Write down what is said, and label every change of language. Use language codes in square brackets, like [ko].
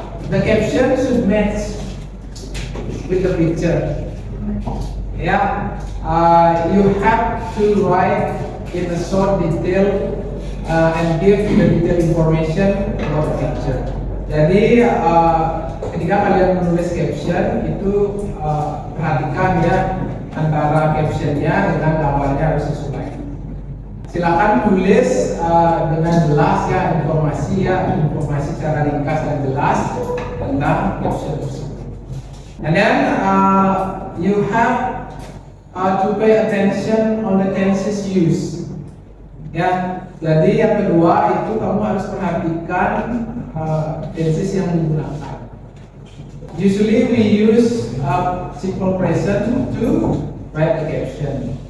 [en] the caption should match with the picture. Yeah, you have to write in a short detail and give the detailed information about the picture. [id] Jadi ketika kalian menulis caption itu perhatikan ya antara captionnya dengan gambarnya harus sesuai. Silakan tulis dengan jelas ya informasi secara ringkas dan jelas tentang caption tersebut. [en] And then you have to pay attention on the tenses used. [id] Ya, jadi yang kedua itu kamu harus perhatikan tenses yang digunakan. [en] Usually we use simple present to write the caption.